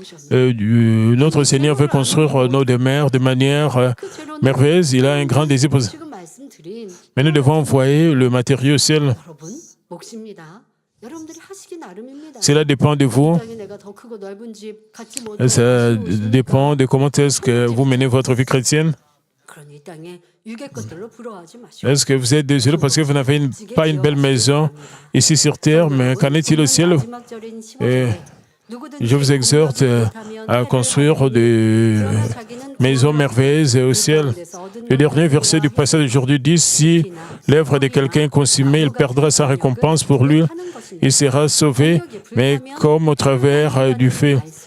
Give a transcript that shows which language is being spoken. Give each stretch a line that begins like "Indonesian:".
French: Notre Seigneur veut construire nos demeures de manière merveilleuse. Il a un grand désir. Mais nous devons envoyer le matériau au ciel.
Korean: 여러분 몫입니다. 여러분들이 하시기 나름입니다.
French: Cela dépend de vous.
Korean: 당장에 내가 더 크고 넓은 집 갖지 못하고
French: Ça dépend de comment est-ce que vous menez votre vie chrétienne.
Korean: 그러니 이 땅에 육의 것들로 부러워하지 마시고
French: Est-ce que vous êtes désolé parce que vous n'avez pas une belle maison ici sur terre, mais qu'en est-il au ciel?
Korean: 마지막 절인 15절에 누구든지
French: Je vous exhorte à construire des maisons merveilleuses au ciel. Le dernier verset du passage d'aujourd'hui dit, si l'œuvre de quelqu'un est consumée, il perdra sa récompense pour lui. Il sera sauvé, mais comme au travers du feu.